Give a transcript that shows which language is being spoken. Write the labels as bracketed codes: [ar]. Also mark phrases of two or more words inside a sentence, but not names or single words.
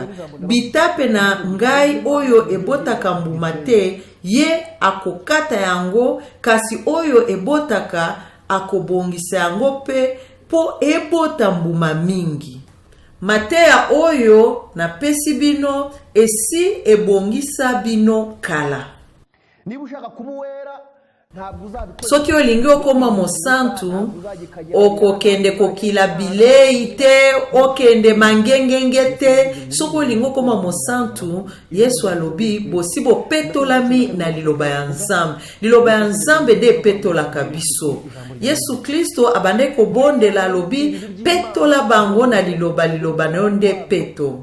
[ln] Bitape na ngai oyo ebotaka mbuma te ye akokata yango kasi oyo ebotaka akobongisa yango pe po ebota mbuma mingi. Mateya oyo na pesi bino esi ebongisa bino kala. [rw] Niba ushaka kubuwera [ln] soki olingi okoma mosantu okokende kokila bilei te, okende mangengenge te. Soki olingi okoma mosantu, Yesu alobi bosi bopetolami na liloba ya Nzambe. Liloba ya Nzambe de petolaka biso. Yesu Kristo abande kobondela alobi petola bango na liloba na yo nde peto.